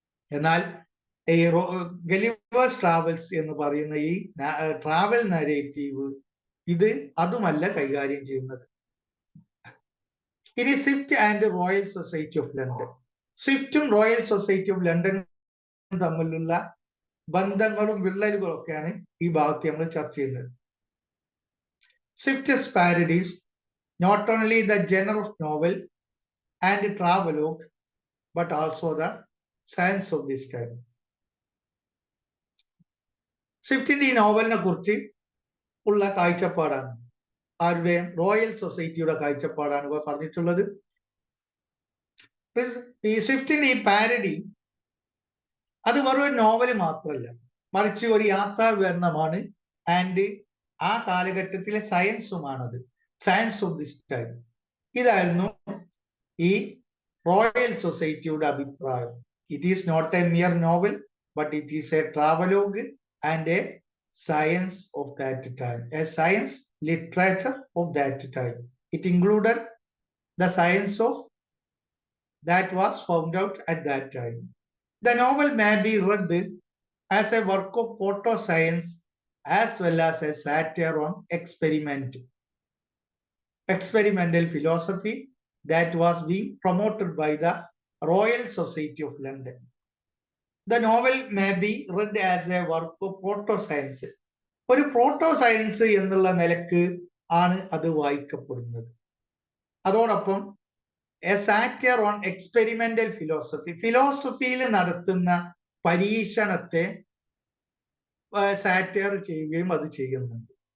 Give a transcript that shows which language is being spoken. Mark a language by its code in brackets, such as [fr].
[ml] എന്നാൽ ഈ Gulliver's travels എന്ന് പറയുന്ന ഈ ട്രാവൽ നരേറ്റീവ് ഇത് അതുമല്ല കൈകാര്യം ചെയ്യുന്നത്. ഇനി Swift and royal society of London. സ്വിഫ്റ്റും royal society of ലണ്ടനും തമ്മിലുള്ള ബന്ധങ്ങളും വിള്ളലുകളും ഒക്കെയാണ് ഈ ഭാഗത്ത് നമ്മൾ ചർച്ച ചെയ്യുന്നത്. [en] Swift's parodies not only the genre of novel and travelogue, but also the science of this time. [ml] സ്വിഫ്റ്റിന്റെ ഈ നോവലിനെ കുറിച്ച് ഉള്ള കാഴ്ചപ്പാടാണ്, ആരുടെ, റോയൽ സൊസൈറ്റിയുടെ കാഴ്ചപ്പാടാണ് ഇവ പറഞ്ഞിട്ടുള്ളത്. ഈ സ്വിഫ്റ്റിന്റെ ഈ പാരഡി അത് വെറും ഒരു നോവൽ മാത്രമല്ല, മറിച്ച് ഒരു യാത്രാ വിവരണമാണ്. [en] and [ml] ആ കാലഘട്ടത്തിലെ സയൻസുമാണത്, [en] Science of this time. [ml] ഇതായിരുന്നു ഈ റോയൽ സൊസൈറ്റിയുടെ അഭിപ്രായം. [en] It is not a mere novel, but it is a travelogue and a science of that time, a science literature of that time. It included the science of that was found out at that time. The novel may be read as a work of proto-science as well as a satire on experimental philosophy that was being promoted by the Royal Society of London. The novel may be read as a work of proto-science. [ml] ഒരു proto-science എന്നുള്ള നിലക്ക് ആണ് അത് വായിക്കപ്പെടുന്നത്. അതോടൊപ്പം [en] a satire on experimental philosophy, [ml] ഫിലോസഫിയിൽ നടത്തുന്ന പരീക്ഷണത്തെ satire ചെയ്യുകയും അത് ചെയ്യുന്നുണ്ട്.